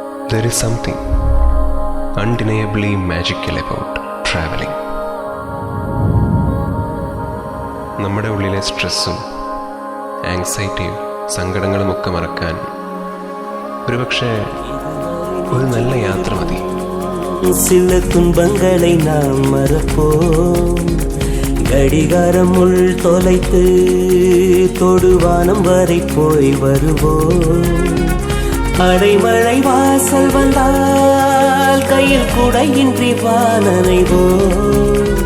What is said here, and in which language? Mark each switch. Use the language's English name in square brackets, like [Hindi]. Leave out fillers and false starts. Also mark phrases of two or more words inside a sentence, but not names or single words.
[English] There is something undeniably magical about traveling. [Malayalam] നമ്മുടെ ഉള്ളിലെ സ്ട്രെസ്സും ആങ്സൈറ്റിയും സങ്കടങ്ങളുമൊക്കെ മറക്കാൻ ഒരുപക്ഷെ ഒരു നല്ല യാത്ര മതി. [Tamil] சில துன்பங்களை நாம் மறப்போம். கடிகாரம் உள் தொலைத்து தொடுவானம் வரை போய் வருவோம். அடைமழை வாசல் வந்தால் கையில் குடையின்றி வானனைவோம்.